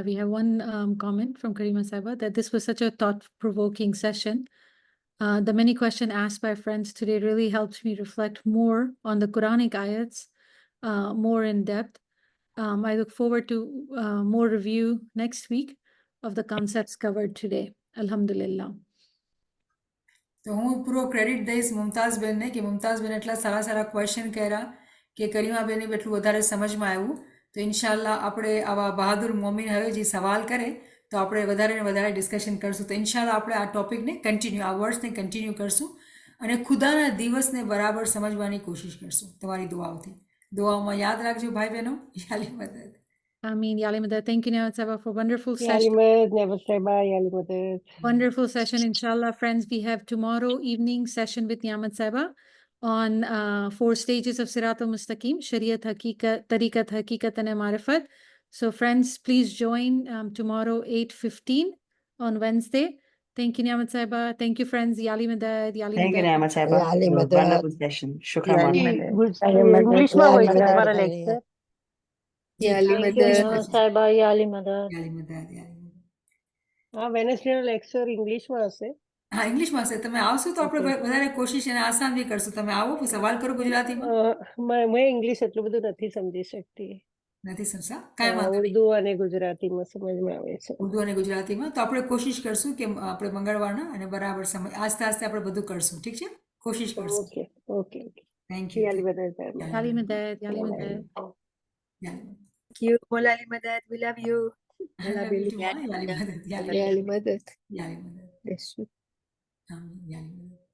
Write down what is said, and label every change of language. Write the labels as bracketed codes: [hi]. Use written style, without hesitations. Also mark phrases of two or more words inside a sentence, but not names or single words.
[en] We have one comment from Karima Saiba that this was such a thought-provoking session. The many questions asked by friends today really helped me reflect more on the Quranic ayats, more in depth. I look forward to more review next week of the concepts covered today. Alhamdulillah. [gu] તો હું પૂરો ક્રેડિટ દઈશ મુમતાઝબેનને કે મુમતાઝબેન એટલા સારા ક્વેશ્ચન કર્યા કે કરીમાબેને એટલું વધારે સમજમાં આવ્યું. તો ઇન્શાલ્લાહ આપણે આવા બહાદુર મોમિન હવે જે સવાલ કરે તો આપણે વધારે ને વધારે ડિસ્કશન કરશું. તો ઇન્શાલ્લાહ આપણે આ [en] topic continue, [gu] આ [en] words continue [gu] કરશું. અને ખુદાના દિવસને બરાબર સમજવાની કોશિશ કરશું તમારી દુઆઓથી. દુઆઓમાં યાદ રાખજો ભાઈ બહેનો. [ur] یاعلی مدد. آمین۔ یاعلی مدد. [en] Thank you, Niamat Sahaba, for wonderful [ur] યાલી [en] session. [ur] مدد، نعمت صاحبہ، یاعلی مدد. [en] Wonderful session, inshallah, friends. We have tomorrow evening session with Niamat Sahaba on 4 stages of Sirat al-Mustaqim, Shariat, Haqiqat, Tariqat, Haqiqat, and Marifat. So, friends, please join tomorrow 8:15 on Wednesday. Thank you, Niamat Sahaba. Thank you, friends. [ur] یاعلی مدد. [en] Yali Thank you, [ur] Madad. [en] Niyama Sahaba. [ur] યાલી [en] It was [ur] મદદ. [en] wonderful session. Shukran. [ur] યાલી [en] Mohammed. [ur] મદદ. [gu] ઇંગ્લિશમાં હોય છે [ur] યાલી [gu] તમારા [ur] મદદ. [gu] લેક્ચર? [ur] યાલી [en] Thank [ur] મદદ. [en] you. [ur] نیامت صاحبہ یاعلی مدد. یاعلی مدد۔ یاعلی مدد. [gu] હા, [en] Wednesday's lecture [gu] ઇંગ્લિશમાં હશે. હા, ઇંગ્લિશમાં હશે. તમે આવશો તો આપણે [en] Okay. [gu] વધારે કોશિશ અને આસાન બી કરશું. તમે આવો, સવાલ કરો ગુજરાતીમાં. મેં ઇંગ્લિશ એટલું બધું નથી સમજી શકતી. નથી સમજ્યા? કાંઈ વાંધો નહીં. ઉર્દુ અને ગુજરાતીમાં સમજમાં આવે છે. ઉર્દુ અને ગુજરાતીમાં તો આપણે કોશિશ કરશું કે આપણે મંગળવારના અને બરાબર સમય આસ્તે આસ્તે આપણે બધું કરશું. ઠીક છે? કોશિશ કરશું. [en] okay okay okay. thank you. [ur] یاعلی مدد صاحبہ. یاعلی مدد۔ یاعلی مدد. [en] Thank you. [ur] مولاعلی مدد, [en] we love you. I love you too. [ur] یاعلی مدد۔ یاعلی یاعلی مدد. મદદ. [en] Yes. [ur] آمین۔ یاعلی مدد.